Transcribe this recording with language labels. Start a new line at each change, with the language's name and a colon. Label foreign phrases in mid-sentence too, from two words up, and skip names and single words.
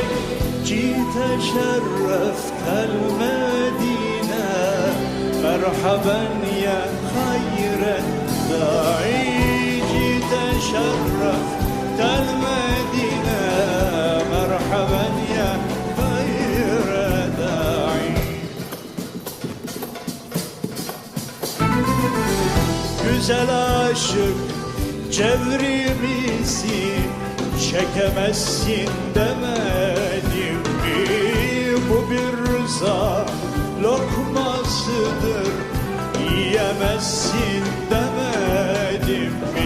Arabic: جئت شرفت المدينة مرحبا يا خير الداعي. جئت شرفت المدينة مرحبا يا خير داعي.
Turkish: Güzel aşık cevrimizi çekemezsin demedim mi? Bu bir rıza lokmasıdır, yiyemezsin demedim mi?